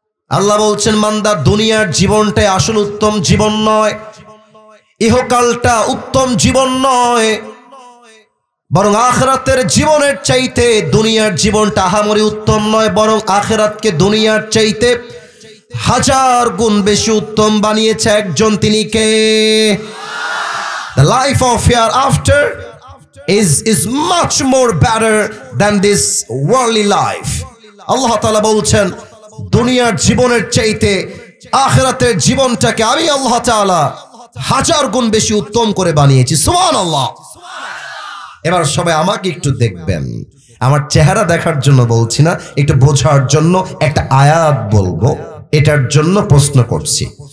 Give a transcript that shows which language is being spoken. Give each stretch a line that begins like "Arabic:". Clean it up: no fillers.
Bangla: আল্লাহ বলছেন, বান্দা দুনিয়ার জীবনটাই আসল উত্তম জীবন নয়, ইহকালটা উত্তম জীবন নয়, বরং আখিরাতের জীবনের চাইতে দুনিয়ার জীবনটা আহামরি উত্তম নয়, বরং আখিরাতকে দুনিয়ার চাইতে 1000 গুণ বেশি উত্তম বানিয়েছে একজন, তিনি কে?
English: The life of hereafter is much more better than this worldly life.
Bangla: আল্লাহ তাআলা বলছেন, দুনিয়ার জীবনের চাইতে আখিরাতের জীবনটাকে আমি আল্লাহ তাআলা 1000 গুণ বেশি উত্তম করে বানিয়েছি। সুবহানাল্লাহ। এবার সবাই আমাকে একটু দেখবেন, আমার চেহারা দেখার জন্য বলছি না, একটু বোঝার জন্য একটা আয়াত বলবো, এটার জন্য প্রশ্ন করছি।